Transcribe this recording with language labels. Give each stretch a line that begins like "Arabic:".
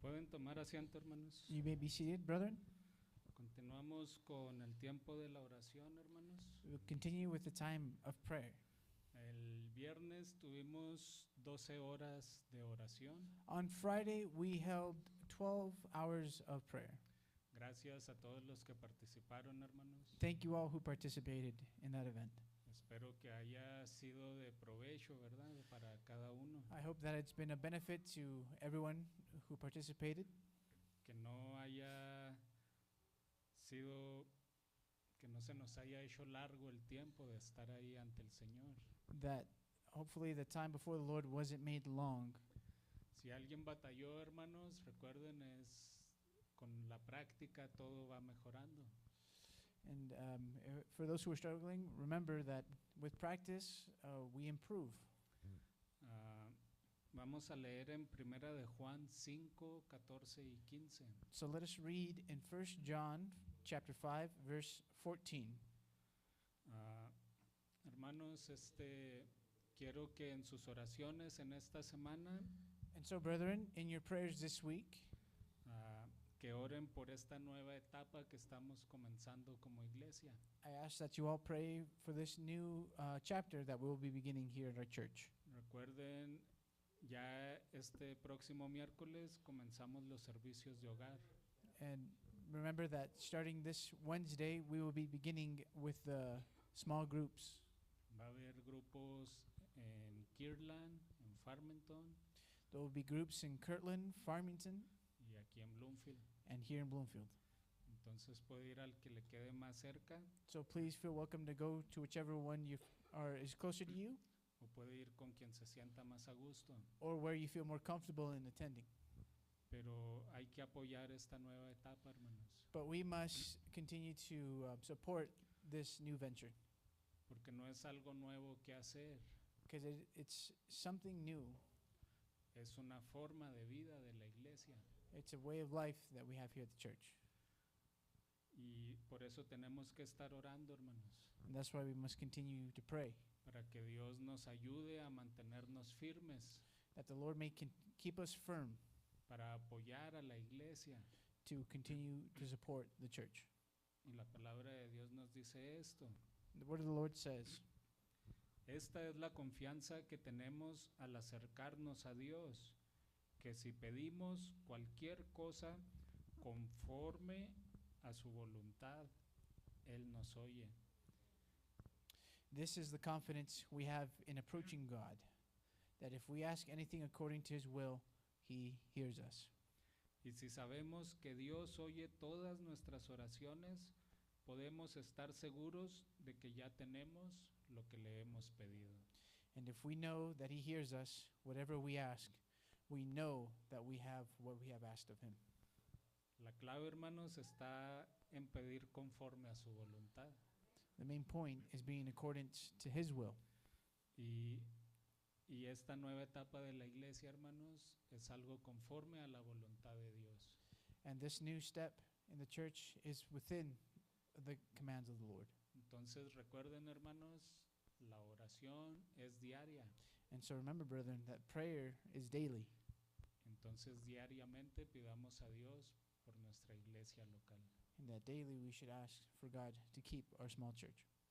Spanish: tomar asiento, hermanos.
English: You may be seated, brethren.
Spanish: Continuamos con el tiempo de la oración, hermanos.
English: We'll continue with the time of prayer.
Spanish: El viernes tuvimos 12 horas de oración.
English: On Friday, we held 12 hours of prayer.
Spanish: Gracias a todos los que participaron, hermanos.
English: Thank you all who participated in that event.
Spanish: Espero que haya sido de provecho, ¿verdad? Para cada uno.
English: I hope that it's been a benefit to everyone who participated,
Spanish: Que no haya sido, que no se nos haya hecho largo el tiempo de estar ahí ante el Señor.
English: that hopefully the time before the Lord wasn't made long.
Spanish: Si alguien batalló, hermanos, recuerden, es con la práctica todo va mejorando.
English: And for those who are struggling, remember that with practice, we improve.
Spanish: Ah, vamos a leer en Primera de Juan 5, 14 y 15.
English: So let us read in 1 John chapter 5, verse 14.
Spanish: Ah, hermanos, quiero que en sus oraciones en esta semana
English: And so, brethren, in your prayers this week,
Spanish: que oren por esta nueva etapa que estamos comenzando como iglesia.
English: I ask that you all pray for this new chapter that we will be beginning here at our church.
Spanish: Recuerden, ya este próximo miércoles comenzamos los servicios de hogar.
English: And remember that starting this Wednesday, we will be beginning with the small groups.
Spanish: Va a haber grupos en Kirtland, en Farmington
English: There will be groups in Kirtland, Farmington,
Spanish: y aquí en Bloomfield.
English: and here in Bloomfield.
Spanish: Entonces puede ir al que le quede más cerca
English: So please feel welcome to go to whichever one is closer to you,
Spanish: o puede ir con quien se sienta más a gusto.
English: or where you feel more comfortable in attending.
Spanish: Pero hay que apoyar esta nueva etapa, hermanos,
English: But we must continue to support this new venture,
Spanish: porque no es algo nuevo que hacer,
English: because it's something new.
Spanish: es una forma de vida de la iglesia.
English: It's a way of life that we have here at the church.
Spanish: Y por eso tenemos que estar orando, hermanos,
English: And that's why we must continue to pray,
Spanish: para que Dios nos ayude a mantenernos firmes,
English: that the Lord may keep us firm
Spanish: para apoyar a la iglesia.
English: to continue to support the church.
Spanish: Y la palabra de Dios nos dice esto.
English: The word of the Lord says,
Spanish: Esta es la confianza que tenemos al acercarnos a Dios, que si pedimos cualquier cosa conforme a su voluntad, Él nos oye.
English: "This is the confidence we have in approaching God, that if we ask anything according to his will, he hears us."
Spanish: Y si sabemos que Dios oye todas nuestras oraciones, podemos estar seguros de que ya tenemos lo que le hemos pedido.
English: And if we know that he hears us, whatever we ask, we know that we have what we have asked of him.
Spanish: La clave, hermanos, está en pedir conforme a su voluntad.
English: The main point is being in accordance to his will.
Spanish: Y esta nueva etapa de la iglesia, hermanos, es algo conforme a la voluntad de Dios.
English: And this new step in the church is within the commands of the Lord.
Spanish: Entonces recuerden, hermanos, la oración es diaria.
English: And so remember, brethren, that prayer is daily.
Spanish: Entonces diariamente pidamos a Dios por nuestra iglesia local.
English: And that daily we should ask for God to keep our small church.